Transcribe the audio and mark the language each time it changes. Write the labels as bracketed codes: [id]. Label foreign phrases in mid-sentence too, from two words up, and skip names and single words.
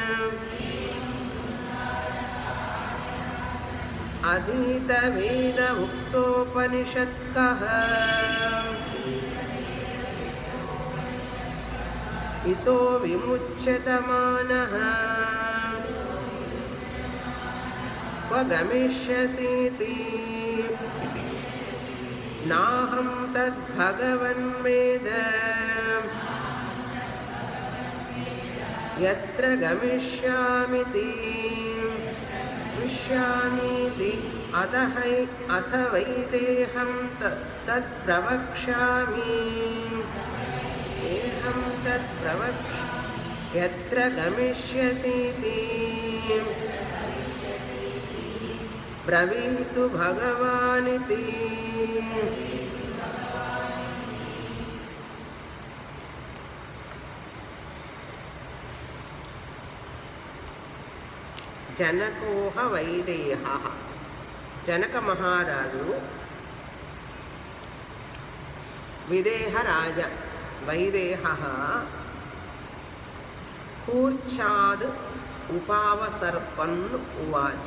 [sa] అధీత వేద ఉక్తోపనిషత్కః ఇతో విముచ్యతమానః క్వ గమిష్యసీతి నాహం తద్భగవన్ వేద యత్ర గమిష్యామితి प्रवक्ष्यामीति अथ वैदेहं तत् प्रवक्ष्यामि एहं तत् यत्र गमिष्यसीति ब्रवीतु भगवानिति। జనకోహ వైదేహ, [te] జనక మహారాజు విదేహ రాజ [sa] వైదేహ కూర్చాద్ ఉపావసర్పన్ ఉవాచ.